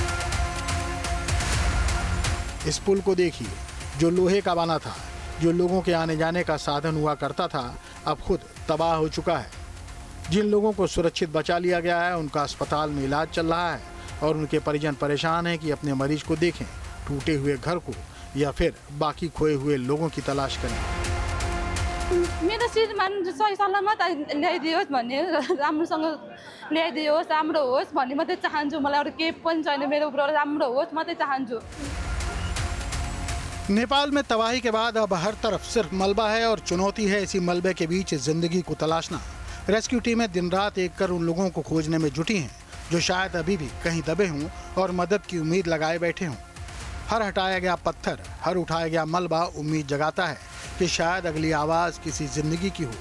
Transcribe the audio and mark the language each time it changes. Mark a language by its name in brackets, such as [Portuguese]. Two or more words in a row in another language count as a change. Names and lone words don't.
[Hindi] इस पुल को देखिए, जो लोहे का बना था, जो लोगों के आने जाने का साधन हुआ करता था, अब खुद तबाह हो चुका है। जिन लोगों को सुरक्षित बचा लिया गया है, उनका अस्पताल में इलाज चल रहा है और उनके परिजन परेशान हैं कि अपने मरीज को देखें, टूटे हुए घर को या फिर बाकी खोए हुए लोगों की तलाश करें। [Nepali] मेरो श्रीमान सही सलामत ल्याइदियोस् भन्ने, राम्रोसँग ल्याइदियोस्, राम्रो होस् भन्ने मात्रै चाहन्छु। मलाई अरू केही पनि छैन, मेरो राम्रो होस् मात्रै चाहन्छु। [Hindi] नेपाल में तबाही के बाद अब हर तरफ सिर्फ मलबा है और चुनौती है इसी मलबे के बीच जिंदगी को तलाशना। रेस्क्यू टीमें दिन रात एक कर उन लोगों को खोजने में जुटी हैं जो शायद अभी भी कहीं दबे हों और मदद की उम्मीद लगाए बैठे हों। हर हटाया गया पत्थर, हर उठाया गया मलबा उम्मीद जगाता है कि शायद अगली आवाज़ किसी जिंदगी की हो।